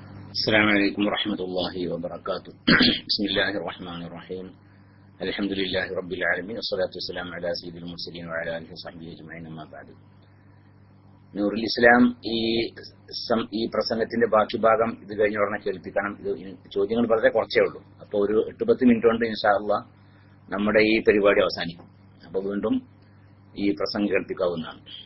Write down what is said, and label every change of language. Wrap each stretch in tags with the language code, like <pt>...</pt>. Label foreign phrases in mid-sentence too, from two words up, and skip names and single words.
<ar>السلام عليكم ورحمة الله وبركاته. بسم الله الرحمن الرحيم. الحمد لله رب العالمين والصلاة والسلام على سيد المرسلين وعلى آله وصحبه أجمعين أما بعد.</ar> <ml>നൂറുൽ ഇസ്ലാം ഈ പ്രസംഗത്തിന്റെ ബാക്കി ഭാഗം ഇത് കഴിഞ്ഞ ഉടനെ കേൾപ്പിക്കണം. ഇത് ചോദ്യങ്ങൾ വളരെ കുറച്ചേ ഉള്ളൂ. അപ്പോൾ ഒരു 8-10 മിനിറ്റ് കൊണ്ട്</ml> <ar>إن شاء الله</ar> <ml>നമ്മുടെ ഈ പരിപാടി അവസാനിക്കും. അപ്പോൾ വീണ്ടും ഈ പ്രസംഗം കേൾപ്പിക്കാവുന്നതാണ്.</ml>